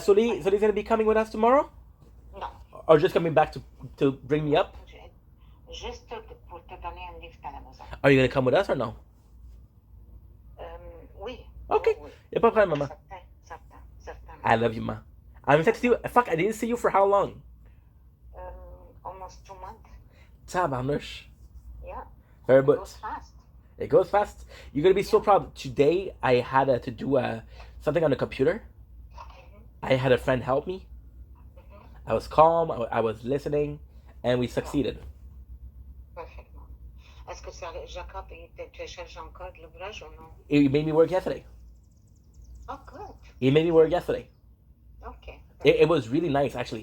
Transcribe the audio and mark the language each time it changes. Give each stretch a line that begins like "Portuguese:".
English: Sully's gonna be coming with us tomorrow,
French: Non.
English: or just coming back to bring me up?
French: Juste pour te donner un lift à la maison.
English: Are you gonna come with us or no?
French: Oui. Okay. Oui. Y'a pas de problème, Mama. Certain.
English: I love you, Ma. I'm excited to see you. Fuck, I didn't see you for how long? Almost 2 months.
French: Tabarnouche.
English: Yeah. Very It good. goes fast. It goes fast. You're gonna be so proud. Today I had to do something on the computer. I had a friend help me. I was calm. I was listening, and we succeeded.
French: Parfaitement. Est-ce que Jacob te cherche encore de l'ouvrage ou non?
English: He made me work yesterday. Oh, good. He made me work yesterday. Okay. It was really nice, actually.